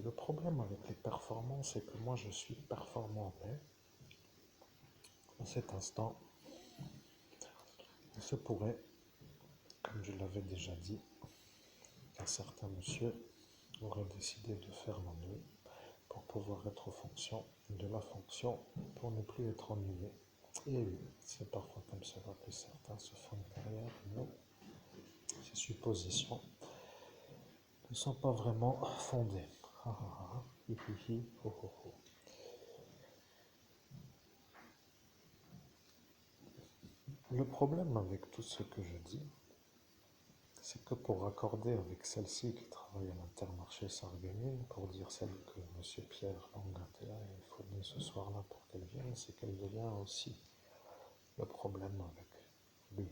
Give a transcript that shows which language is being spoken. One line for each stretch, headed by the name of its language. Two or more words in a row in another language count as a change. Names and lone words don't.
French: Le problème avec les performances, c'est que moi je suis performant, mais à cet instant, il se pourrait, comme je l'avais déjà dit, qu'un certain monsieur aurait décidé de faire l'ennui pour pouvoir être aux fonctions de la fonction pour ne plus être ennuyé. Et oui, c'est parfois comme cela que certains se font une carrière, mais ces suppositions ne sont pas vraiment fondées. Ah, ah, ah, hi, hi, hi, ho, ho, ho. Le problème avec tout ce que je dis, c'est que pour raccorder avec celle-ci qui travaille à l'Intermarché Sarreguemines, pour dire celle que M. Pierre Langatea est fournie ce soir-là pour qu'elle vienne, c'est qu'elle devient aussi le problème avec lui.